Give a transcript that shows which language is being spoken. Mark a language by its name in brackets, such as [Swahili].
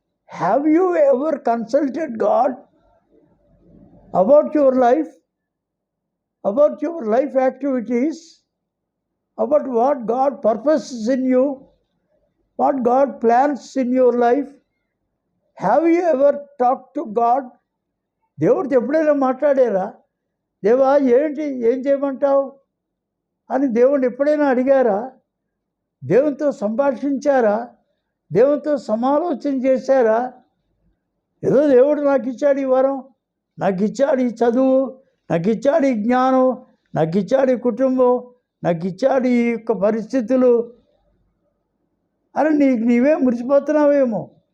[English] Have you ever consulted God about your life, about your life activities, about what God purposes in you, what God plans in your life? Have you ever talked to God? [Telugu] దేవుడితో ఎప్పుడైనా మాట్లాడారా? దేవా ఏంటి, ఏం చేయమంటావు అని దేవుడిని ఎప్పుడైనా అడిగారా? దేవునితో సంభాషించారా? దేవునితో సమాలోచన చేశారా? ఏదో దేవుడు నాకు ఇచ్చాడు ఈ వరం, నాకు ఇచ్చాడు ఈ చదువు, నాకు ఇచ్చాడు ఈ జ్ఞానం, నాకు ఇచ్చాడు ఈ కుటుంబం, నాకు ఇచ్చాడు ఈ యొక్క పరిస్థితులు అని నీవే మురిసిపోతున్నావేమో.